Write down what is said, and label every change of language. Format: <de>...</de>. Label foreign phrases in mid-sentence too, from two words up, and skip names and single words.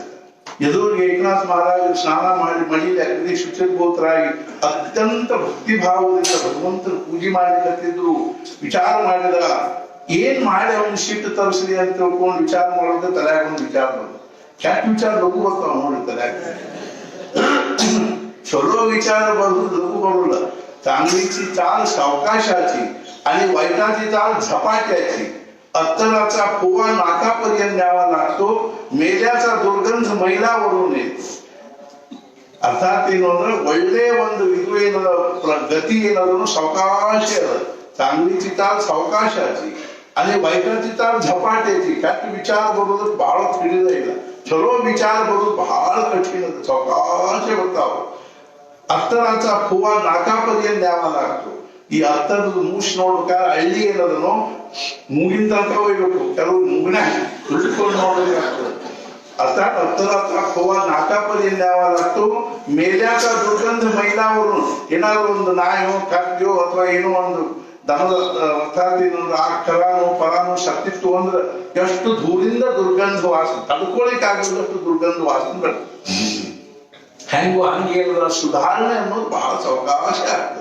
<kn>ಎದುರಿಗೆ ಏಕನಾಥ ಮಹಾರಾಜರು ಸ್ನಾನ ಮಾಡಿ ಮಡಿಲಿ ಅಗ್ನಿ ಶುಚಿರ್ಭೂತರಾಗಿ ಅತ್ಯಂತ ಭಕ್ತಿ ಭಾವದಿಂದ ಭಗವಂತನ ಪೂಜೆ ಮಾಡ್ಲಿಕ್ಕತ್ತಿದ್ರು. ವಿಚಾರ ಮಾಡಿದ, ಏನ್ ಮಾಡಿ ಅವನು ಸಿಟ್ಟು ತರಿಸ್ಲಿ ಅಂತ ತಿಳ್ಕೊಂಡು ವಿಚಾರ ಮಾಡೋದು ತಲೆಯಾಗ ಒಂದು ವಿಚಾರ ಬರೋದು. ಕೆಟ್ಟ ವಿಚಾರ ಲಘು ಬರ್ತಾವ ನೋಡಿ ತಲೆಯಾಗ.</kn> <mr>चलो विचार लघु बरोबर चांगलीची चाल सावकाशाची आणि वाईटाची चाल झपाट्याची अत्तराचा फुवा नाकापर्यंत न्यावा लागतो मेल्याचा दुर्गंध मैलावरून येतो अर्थात</mr> <kn>ಏನಂದ್ರೆ ಒಳ್ಳೆ ಒಂದು ಇದು ಏನದ ಗತಿ ಏನದನ್ನು ಸಾವಕಾಶ</kn> <mr>चांगलीची चाल सावकाशाची आणि वाईटाची चाल झपाट्याची</mr> <kn>ಕೆಟ್ಟ ವಿಚಾರ ಬರೋದು ಬಹಳ ತಿಳಿದ ಇಲ್ಲ ಚಲೋ ವಿಚಾರ ಬರೋದು ಬಹಳ ಕಠಿಣ ಸಾವಕಾಶ ಬರ್ತಾವ</kn> <mr>अत्तराचा फुवा नाकापर्यंत न्यावा लागतो</mr> <kn>ಈ ಅತ್ತರದ ಮೂಷ್ ನೋಡ್ಬೇಕಾದ್ರೆ ಹಳ್ಳಿ ಏನದನೋ ಮೂಗಿನ ತನಕ ಹೋಗ್ಬೇಕು ಕೆಲವು ಮೂಗಿನ ಹಿಡ್ಕೊಂಡು ನೋಡ್ಬೇಕಾಗ್ತದೆ</kn> <mr>अर्थात अत्तराचा फुवा नाकापर्यंत न्यावा लागतो मेल्याचा दुर्गंध मैलावरून</mr> <kn>ಏನಾದ್ರು ಒಂದು ನಾಯೋ ಕಪ್ಪೆಯೋ ಅಥವಾ ಏನೋ ಒಂದು ದನದ ಅರ್ಥಾತ್ ಏನಂದ್ರೆ ಆ ಕರಾನು ಪರಾನು ಸತ್ತಿತ್ತು ಅಂದ್ರೆ ಎಷ್ಟು ದೂರಿಂದ ದುರ್ಗಂಧ ವಾಸನೆ ತಡ್ಕೊಳಿಕ್ ಆಗದಷ್ಟು ದುರ್ಗಂಧ ವಾಸನೆ ಬರ್ತದೆ. ಹಂಗೇನದ ಸುಧಾರಣೆ ಅನ್ನೋದು ಬಹಳ ಸಾವಕಾಶ ಆಗ್ತದೆ.</kn>